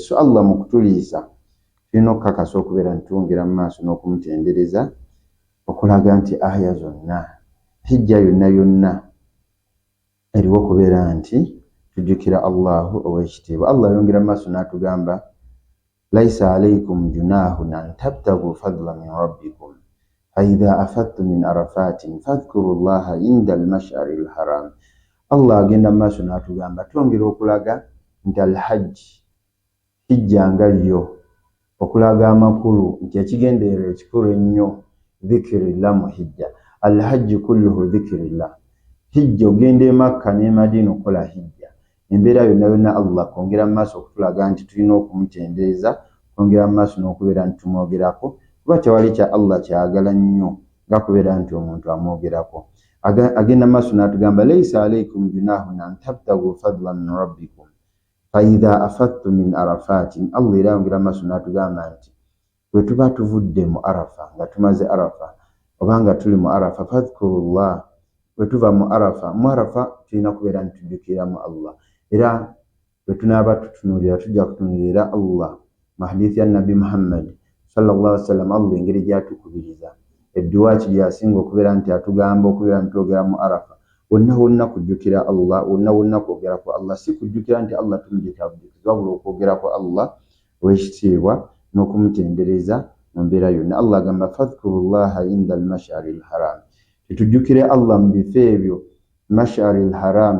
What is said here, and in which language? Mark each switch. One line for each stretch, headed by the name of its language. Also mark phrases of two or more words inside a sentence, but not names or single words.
Ganda: So Allah mu kutuliisa tulina okukakasa okubeera nti twongera mu maaso n'okumutendereza, okulaga nti aya zonna, hijja yonna eriwo okubeera nti tujjukira Allahu ow'ekitiibwa. Allah yongera mu maaso n'atugamba
Arabic: ليس عليكم جناح أن تبتغوا فضلا من ربكم فإذا أفضتم من عرفات فاذكروا الله عند المشعر الحرام.
Ganda: Allah agenda mu maaso n'atugamba twongera okulaga nti alhajji, hijja nga yo, okulaga amakulu nti ekigendererwa ekikulu ennyo dhikirillah mu hijja.
Arabic: الحج كله ذكر الله,
Ganda: hijja ogenda e Makka ne Madina okola hijja, embeera yonna Allah kwongera mu maaso okutulaga nti tulina okumutendereza, kwongera mu maaso n'okubeera nti tumwogerako, kuba tewali kya Allah kyagala nnyo nga kubeera nti omuntu amwogerako. Agenda mu maaso n'atugamba
Arabic: ليس عليكم جناح أن تبتغوا فضلا من ربكم فإذا أفضتم من عرفات.
Ganda: Allah era yongera mu maaso n'atugamba nti bwe tuba tuvudde mu Arafa, nga tumaze Arafa oba nga tuli mu Arafa, fadhkurullah, bwe tuva mu Arafa tulina kubeera nti tujjukiramu Allah. Era bwe tunaaba tutunuulira tujja kutunuulira Allah mu hadithi ya Nabi Muhammad
Arabic: صلى الله عليه وسلم,
Ganda: Allah engeri gy'atukubiriza, edduwa ki gy'asinga okubeera nti atugamba okubeera nti twogera mu Arafa, wonna kujjukira Allah, wonna kwogera ku Allah, si kujjukira nti Allah tumujjukira bujukizi, wabula okwogera ku Allah ow'ekitiibwa n'okumutendereza mu mbeera yonna. Allah agamba
Arabic: فاذكروا الله عند المشعر الحرام,
Ganda: tujjukire Allah mu bifo ebyo
Arabic: مشعر الحرام.